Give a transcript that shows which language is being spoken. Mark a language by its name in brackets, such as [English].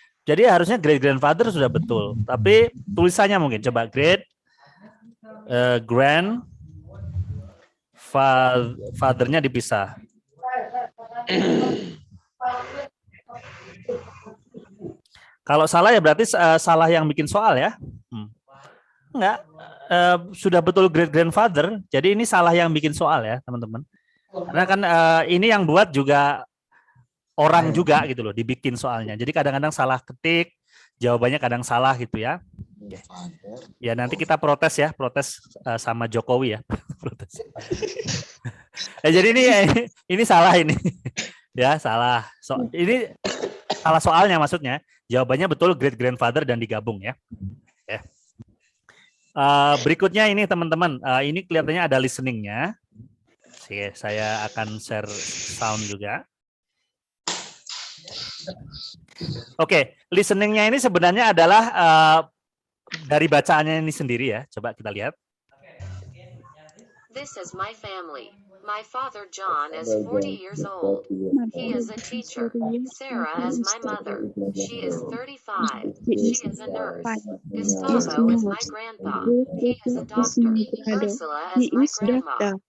[Indonesian] Jadi harusnya great grandfather sudah betul. Tapi tulisannya mungkin coba great grandfather-nya dipisah. Kalau salah ya berarti salah yang bikin soal ya. Enggak, sudah betul great grandfather. Jadi ini salah yang bikin soal ya teman-teman. Karena kan ini yang buat juga orang juga gitu loh, dibikin soalnya. Jadi kadang-kadang salah ketik, jawabannya kadang salah gitu ya. Ya nanti kita protes ya, protes sama Jokowi ya. Protes. Jadi ini salah ini. Ya, salah. Ini salah soalnya maksudnya. Jawabannya betul great grandfather dan digabung ya. Oke. Berikutnya ini teman-teman, ini kelihatannya ada listeningnya. Oke, saya akan share sound juga. Oke, listeningnya ini sebenarnya adalah dari bacaannya ini sendiri ya. Coba kita lihat. [English] This is my family. My father John is 40 years old. He is a teacher. Sarah is my mother. She is 35. She is a nurse. Gustavo is my grandpa. He is a doctor. Ursula is my grandma.